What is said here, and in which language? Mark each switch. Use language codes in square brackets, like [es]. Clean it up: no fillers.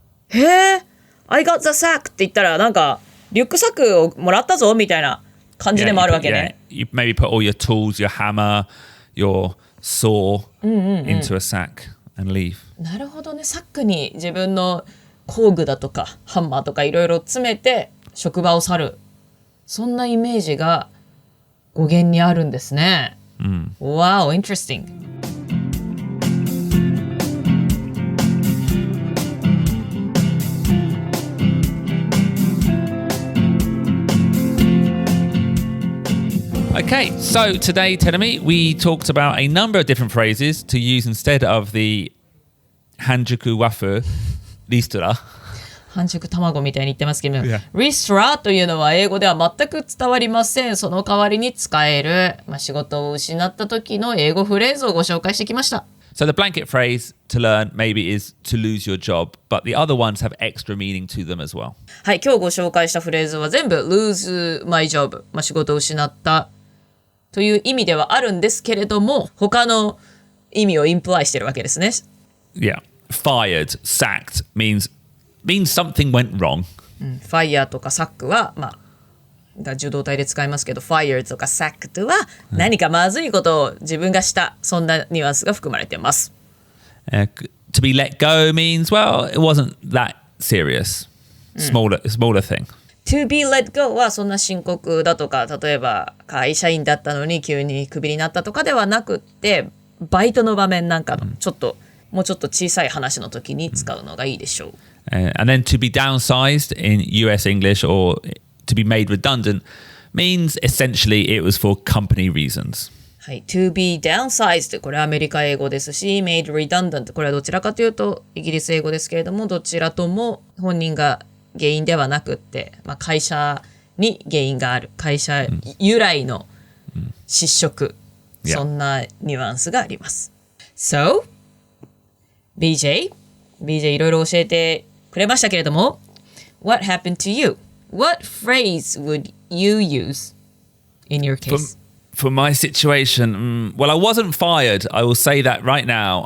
[ja] へえ、 [en] I got the sack [ja] って言ったらなんかリュックサックをもらったぞみたいな感じでもあるわけね。 [en] You maybe put all your tools, your hammer, your saw into a sack and leave. [ja] なるほどね。サックに自分の工具だとかハンマーとかいろいろ詰めて職場を去る。そんなイメージが語源にあるんですね。 [en] Wow, interesting. Okay, so today, Tedemi, we talked about a number of different phrases to use instead of the Hanjuku wafu, リストラ。 [ja] 半熟卵みたいに言ってますけど、リストラというのは英語では全く伝わりません。その代わりに使える、仕事を失った時の英語フレーズをご紹介してきました。 [en] So the blanket phrase to learn maybe is to lose your job, but the other ones have extra meaning to them as well. [ja] はい、今日ご紹介したフレーズは全部 [en] lose my job、 [ja] 仕事を失ったという意味ではあるんですけれども、他の意味をインプライしてるわけですね。 [en] Yeah. Fired, sacked means something went wrong. [ja] fire とか sack は、受動体で使いますけど、fired とか sacked は何かまずいことを自分がした、そんなニュアンスが含まれています。 [en] To be let go means, well, it wasn't that serious. Smaller thing. To be let go [ja] はそんな深刻だとか、例えば会社員だったのに急にクビになったとかではなくって、バイトの場面なんかのもうちょっと小さい話の時に使うのがいいでしょう。 [en] And then to be downsized in US English or to be made redundant means essentially it was for company reasons. [ja] はい、 [en] to be downsized [ja] これはアメリカ英語ですし [en] made redundant [ja] これはどちらかというとイギリス英語ですけれども、どちらとも本人が原因ではなくって、会社に原因がある、会社由来の失職、そんなニュアンスがあります。 [en] So, BJ [ja] いろいろ教えてくれましたけれども、 [en] What happened to you? What phrase would you use in your case? For my situation, well, I wasn't fired. I will say that right now.